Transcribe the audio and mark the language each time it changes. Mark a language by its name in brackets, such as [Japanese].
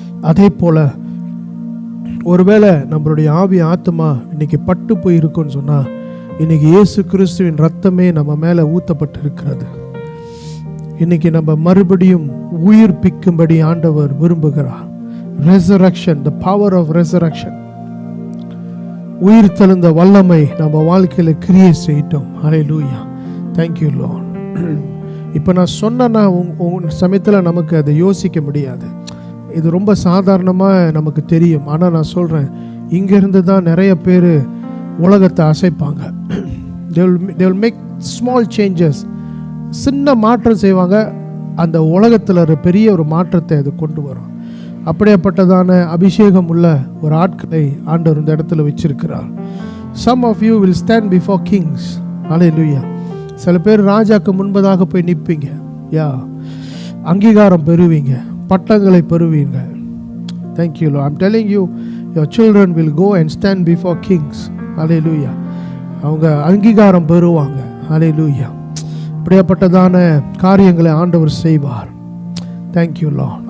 [Tamil] அதே போல ஒருவேளை நம்மளுடைய ஆவி ஆத்மா இன்னைக்கு பட்டு போயிருக்குன்னு சொன்னா, இன்னைக்கு இயேசு கிறிஸ்துவின் ரத்தமே நம்ம மேல ஊத்தப்பட்டு இருக்கிறது. இன்னைக்கு நம்ம மறுபடியும் உயிர்ப்பிக்கும்படி ஆண்டவர் விரும்புகிறார். [English] Resurrection, the power of resurrection. [Tamil] உயிர் தெழுந்த வல்லமை நம்ம வாழ்க்கையில கிரியை செய்யட்டும். ஹல்லேலூயா. [English] Thank you Lord. [Tamil] இப்போ நான் சொன்னா சமயத்தில் நமக்கு அதை யோசிக்க முடியாது. இது ரொம்ப சாதாரணமாக நமக்கு தெரியும். ஆனால் நான் சொல்கிறேன், இங்கேருந்து தான் நிறைய பேர் உலகத்தை அசைப்பாங்க. [English] they will make small changes. [Tamil] சின்ன மாற்றம் செய்வாங்க, அந்த உலகத்தில் ஒரு பெரிய ஒரு மாற்றத்தை அது கொண்டு வரும். அப்படியேப்பட்டதான அபிஷேகம் உள்ள ஒரு ஆட்களை ஆண்டவர் இந்த இடத்துல வச்சிருக்கிறார். [English] Some of you will stand before kings. Hallelujah. [Tamil] சில பேர் ராஜாக்கு முன்பதாக போய் நிற்பீங்க. யா, அங்கீகாரம் பெறுவீங்க, பட்டங்களை பெறுவீங்க. [English] Thank you lord. I'm telling you, your children will go and stand before kings. Hallelujah. [Tamil] அவங்க அங்கீகாரம் பெறுவாங்க. ஹல்லேலூயா. இப்படியாப்பட்டதான காரியங்களை ஆண்டவர் செய்வார். [English] Thank you lord.